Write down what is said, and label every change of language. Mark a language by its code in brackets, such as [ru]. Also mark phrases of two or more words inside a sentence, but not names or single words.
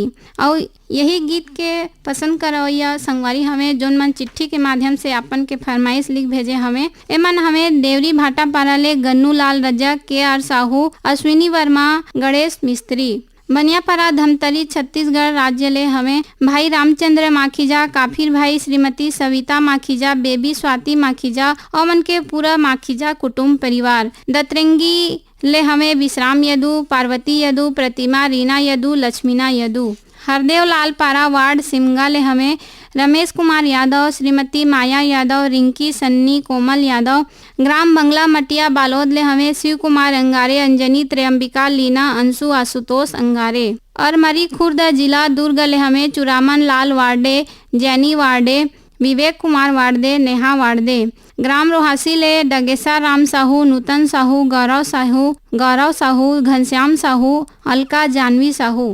[hne] और यही गीत के पसंद करवैया संगवारी हमें जोन मन चिट्ठी के माध्यम से अपन के फरमाइश लिख भेजे हमें। एमन हमें देवरी भाटापारा ले गन्नू लाल रजक, के आर साहू, अश्विनी वर्मा, गणेश मिस्त्री, बनियापरा धमतरी छत्तीसगढ़ राज्य ले हमें भाई रामचंद्र माखीजा, काफिर भाई, श्रीमती सविता माखीजा, बेबी स्वाति माखीजा और मन के पूरा माखीजा कुटुंब परिवार। दतरंगी ले हमें विश्राम यदु, पार्वती यदु, प्रतिमा, रीना यदु, लक्ष्मीना यदु, हरदेव लाल पारा वार्ड सिमगा ले हमें रमेश कुमार यादव, श्रीमती माया यादव, रिंकी, सन्नी, कोमल यादव, ग्राम बंगला मटिया बालोद ले हमें शिव कुमार अंगारे, अंजनी, त्रयंबिका, लीना, अंशु, आशुतोष अंगारे, और मरी खुर्द जिला दुर्ग ले हमें चुरामन लाल वार्डे, जैनी वार्डे, विवेक कुमार वार्डे, नेहा वार्डे, ग्राम रोहासी ले डगेसा राम साहू, नूतन साहू, गौरव साहू, घनश्याम साहू, अलका जानवी साहू।